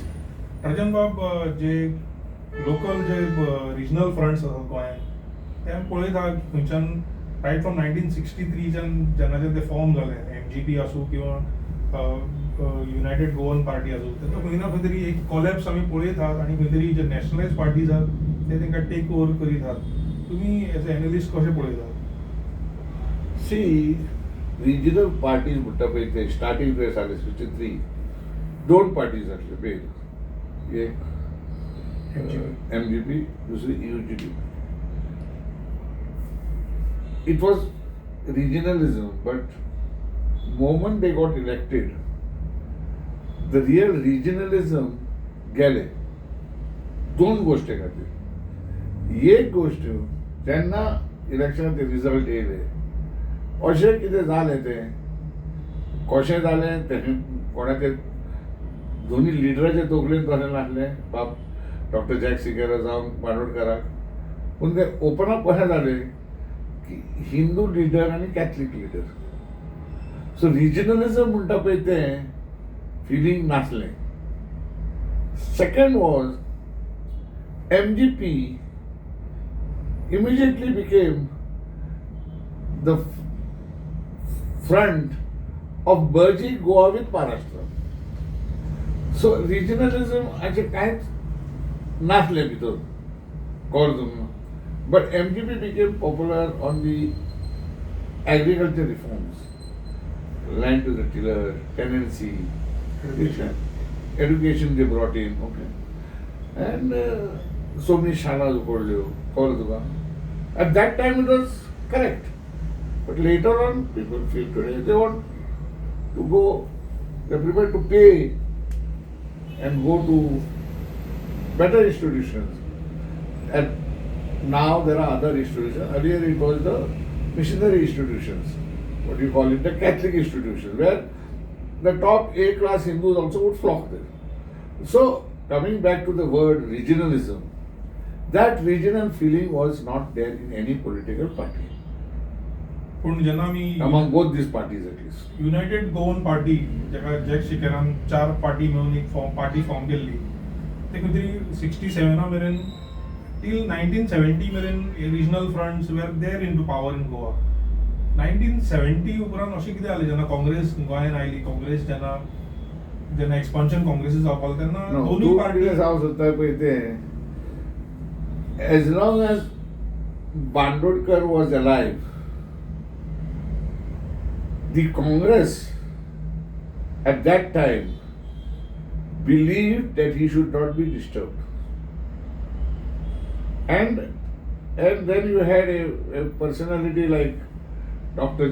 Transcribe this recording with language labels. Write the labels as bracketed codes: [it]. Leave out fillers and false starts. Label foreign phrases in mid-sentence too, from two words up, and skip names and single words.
[kok] ट्रजन बाब जे लोकल जे [en] regional fronts [kok] आसात गोंयांत ते आमी पळयता खंयच्यान [en] right from [kok] 1963च्यान जेन्नाच्यान ते फॉर्म जाले, MGP आसूं किंवा युनायटेड गोवन पार्टी आसूं, तेंका खंय ना खंय तरी एक कॉलॅप्स आमी पळयतात आनी खंय तरी जे [en] nationalised parties [kok] आसात ते तेंकां [en] take over [kok] करीत आहात. तुमी [en] as an analyst [kok] कशें पळयतात? [en] See, regional parties [kok] म्हणटा पळय ते स्टार्टींग जे जाले 63 दोन पार्टीज आसले पळय, एक MGP, दुसरी UGP. [en] It was regionalism, but moment they got elected, the real regionalism गेले. [kok] दोन गोष्टी खातीर. एक गोष्ट जेन्ना इलेक्शनाचे रिजल्ट येयले, अशें कितें जालें तें कशें जालें तें कोणाचे दोनी लिडराचे तोकलेन तशें नासलें, बाब डॉक्टर जॅक सिकेरा जावं बांदोडकराक, पूण तें [en] open up [kok] कशें जालें की हिंदू लिडर आनी कॅथलीक लिडर. [en] so regionalism [kok] म्हणटा पळय तें फिलींग नासलें. [en] second was MGP immediately became the front of merging Goa with Maharashtra. So regionalism [kok] अशें कांयच नासलें भितर कळ्ळें. [en] But MGP became popular on the agriculture reforms, land to the tiller, tenancy, education they brought in, okay, and so many shalas [kok] उगडल्यो, कळ्ळें तुका. [en] At that time it was correct, but later on people feel today they want to go, they're prepared to pay and go to better institutions. And now there are other institutions. Earlier it was the missionary institutions, what do you call it, the Catholic institutions, where the top A-class Hindus also would flock there. So coming back to the word regionalism, that regional feeling was not there in any political party, [kok] पूण जेन्ना आमी [en] among both these parties at least. [kok] युनायटेड गोवन पार्टी जेका जॅक शिकेरान 4 पार्टी मेळून एक पार्टी फॉर्म केल्ली, ते खंय तरी 67 मेरेन टील 1970 मेरेन [en] regional fronts were there in to power in Goa. [kok] 1970 उपरांत अशें कितें जालें जेन्ना काँग्रेस गोंयांत आयली, काँग्रेस जेन्ना एक्सपान्शन काँग्रेसी जावपाक लागली तेन्ना [en] No, [kok] दोनूय [en] two [kok] पार्टी parties हांव सोदता पळय तें, [en] as long as Bandodkar was alive, the Congress at that time believed that he should not be disturbed. And then you had a personality like Dr.